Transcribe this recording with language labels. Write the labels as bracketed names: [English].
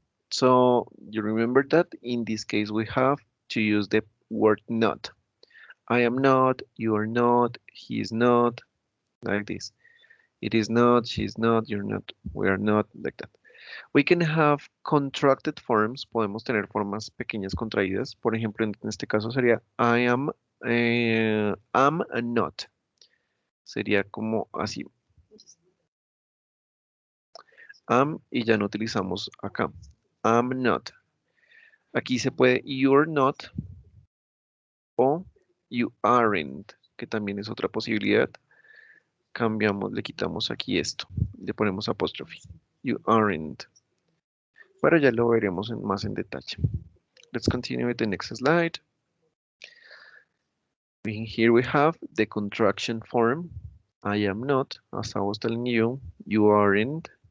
[English] So you remember that in this case we have to use the word not. I am not, you are not, he is not, like this. It is not, she is not, you're not, we are not, like that. We can have contracted forms, [Spanish] podemos tener formas pequeñas contraídas. Por ejemplo, en este caso sería am and not. Sería como así, am y ya no utilizamos acá. Am not. Aquí se puede you're not o you aren't, que también es otra posibilidad. Cambiamos, le quitamos aquí esto, le ponemos apóstrofe. You aren't. Pero ya lo veremos más en detalle. [English] Let's continue with the next slide. Here we have the contraction form. I am not, as I was telling you, you aren't.